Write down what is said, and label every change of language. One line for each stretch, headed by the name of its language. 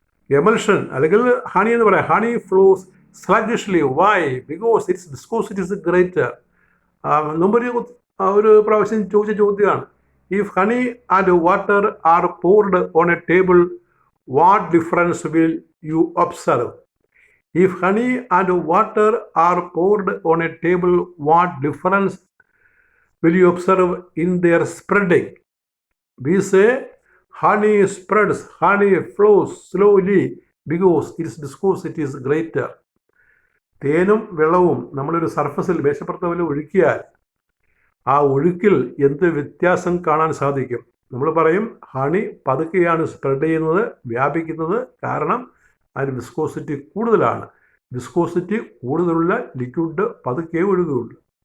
Malayalam: Emulsion അല്ലെങ്കിൽ honey എന്ന് പറയാം.
English: Honey flows sluggishly why? Because it's viscosity is greater.
Malayalam: ഒരു പ്രാവശ്യം ചോദിച്ച ചോദ്യമാണ്,
English: If honey and water are poured on a table what difference will you observe? If honey and water are poured on a table, what difference will you observe in their spreading? We say honey spreads, honey flows slowly because its viscosity is greater.
Malayalam: തേനും വെള്ളവും നമ്മളൊരു സർഫസിൽ, മേശപ്പുറത്ത് ഒഴുക്കിയാൽ ആ ഒഴുക്കിൽ എന്ത് വ്യത്യാസം കാണാൻ സാധിക്കും? നമ്മൾ പറയും ഹണി പതുക്കെയാണ് സ്പ്രെഡ് ചെയ്യുന്നത്, വ്യാപിക്കുന്നത്. കാരണം അതിന് വിസ്കോസിറ്റി കൂടുതലാണ്. വിസ്കോസിറ്റി കൂടുതലുള്ള ലിക്വിഡ് പതുക്കെ ഒഴുകുകയുള്ളൂ.